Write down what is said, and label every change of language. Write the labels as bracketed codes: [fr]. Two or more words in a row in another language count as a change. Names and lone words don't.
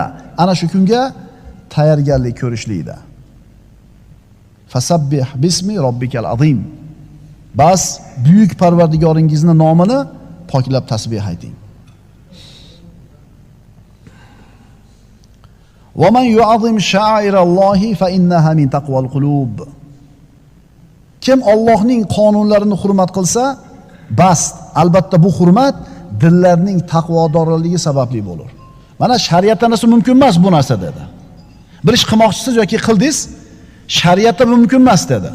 [uz] Ana shu kunga tayyorgarlik ko'rishlikda. [ar] فسبح باسم ربك العظيم. [uz] Bas buyuk Parvardigoringizning nomini poklab tasbih ayting. [ar] ومن يعظم شعائر الله فإنها من تقوى القلوب. [uz] Kim Allohning qonunlarini hurmat qilsa, bas, albatta bu hurmat dillarning taqvodorligi sababli bo'lur. Mana shariatda narsa mumkin emas bu narsa dedi. Bir ish qilmoqchisiz yoki qildingiz, shariatda mumkin emas dedi.